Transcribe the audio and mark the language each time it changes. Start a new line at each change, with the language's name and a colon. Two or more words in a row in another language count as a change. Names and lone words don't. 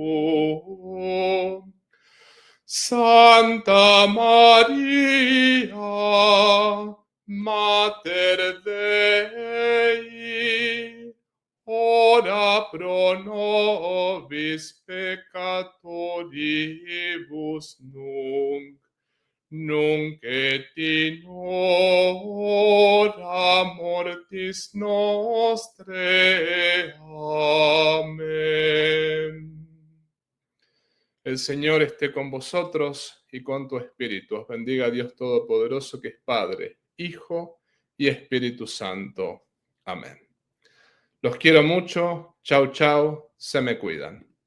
Latin: Santa Maria, Mater Dei, ora pro nobis peccatoribus nunc et in hora mortis nostrae.
Spanish: Amén. El Señor esté con vosotros y con tu espíritu. Os bendiga Dios Todopoderoso, que es Padre, Hijo y Espíritu Santo. Amén. Los quiero mucho. Chau, chau. Se me cuidan.